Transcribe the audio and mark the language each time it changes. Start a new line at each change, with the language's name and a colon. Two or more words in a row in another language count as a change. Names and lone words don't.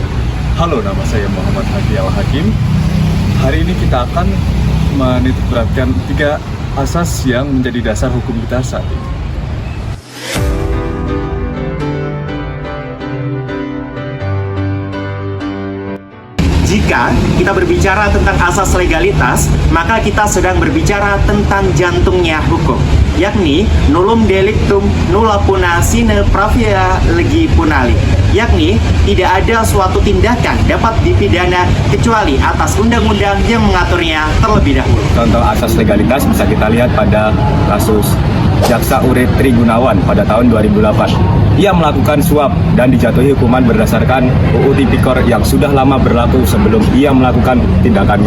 Indonesian: Halo, nama saya Muhammad Hadi Al-Hakim. Hari ini kita akan menitikberatkan 3 asas yang menjadi dasar hukum kita saat ini. Jika kita berbicara tentang asas legalitas, maka kita sedang berbicara tentang jantungnya hukum, yakni
Latin: nullum delictum nulla puna sine pravia legi punali,
Indonesian: yakni tidak ada suatu tindakan dapat dipidana kecuali atas undang-undang yang mengaturnya terlebih dahulu. Contoh asas legalitas bisa kita lihat pada kasus Jaksa Urip Tri Gunawan pada tahun 2008. Ia melakukan suap dan dijatuhi hukuman berdasarkan UU Tipikor yang sudah lama berlaku sebelum ia melakukan tindakannya.